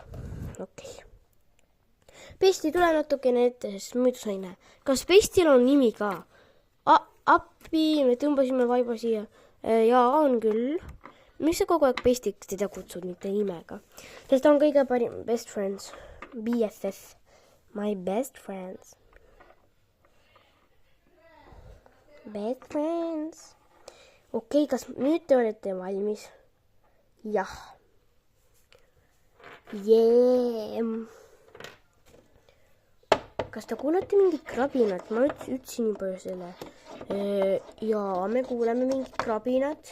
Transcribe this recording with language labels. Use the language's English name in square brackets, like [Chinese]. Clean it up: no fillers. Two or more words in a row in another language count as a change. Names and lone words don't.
[Estonian] Okei. Pesti, tule natukene ette, sest muidu sa ei näe. Kas Pestil on nimi ka? Appi, me tõmbasime vaiba siia. Jaa, on küll. Miks sa kogu aeg Pestiks teda kutsud, mitte nimega? Sest ta on kõige parim [English] best friends. [Estonian] BFF. [English] My best friends. Best friends. [Estonian] Okei, kas nüüd te olete valmis? Jah. Kas te kuulete mingit krabinat? Ma ütlesin juba selle. Jaa, me kuuleme mingit krabinat.